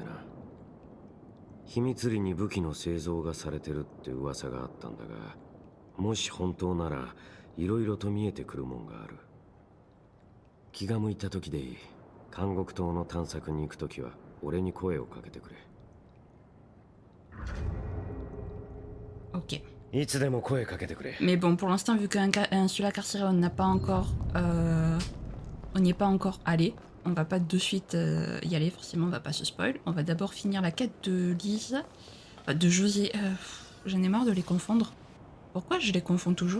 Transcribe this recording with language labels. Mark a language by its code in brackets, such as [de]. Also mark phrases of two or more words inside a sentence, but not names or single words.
[ja] 秘密裏に武器の製造がされてるって噂があったんだが、もし本当ならいろいろと見えてくるもんがある。気が向いた時でいい。監獄島の探索に行く時は俺に声をかけてくれ。 Ok. いつでも声かけてくれ。 [fr] Mais bon, pour l'instant, vu qu'un sur la carcérée, on n'a pas encore... on n'y est pas encore allé. On va pas de suite y aller, forcément, on va pas se spoil. On va d'abord finir la quête de Lise. De José. J'en ai marre de les confondre. Pourquoi je les confonds toujours?